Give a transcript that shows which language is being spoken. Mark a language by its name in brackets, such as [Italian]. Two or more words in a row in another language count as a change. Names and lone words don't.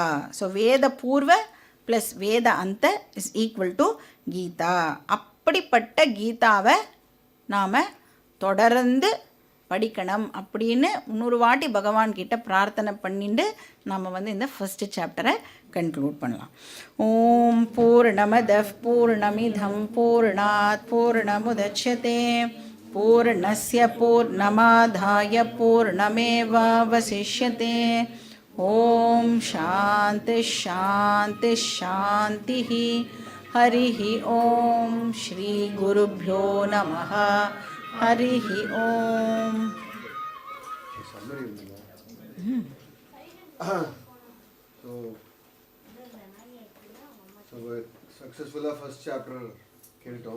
[English] so Veda Purva plus Veda Anta is equal to Gita. [Tamil] அப்படிப்பட்ட கீதாவை நாம் தொடர்ந்து படிக்கணும் அப்படின்னு 100 வாட்டி பகவான்கிட்ட பிரார்த்தனை பண்ணிட்டு நாம் இந்த [English] first chapter [Tamil] கன்க்ளூட் பண்ணலாம். [Sanskrit] ॐ पूर्णमदः पूर्णमिदं पूर्णात् पूर्णमुदच्यते पूर्णस्य पूर्णमादाय पूर्णमेवावशिष्यते. ॐ शान्तिः शान्तिः शान्तिः. हरिः ॐ श्री गुरुभ्यो नमः. हरिः ॐ. [Tamil] சக்ஸஸ்ஃபுல்லாக [English] first chapter [Tamil] கேட்டோம்.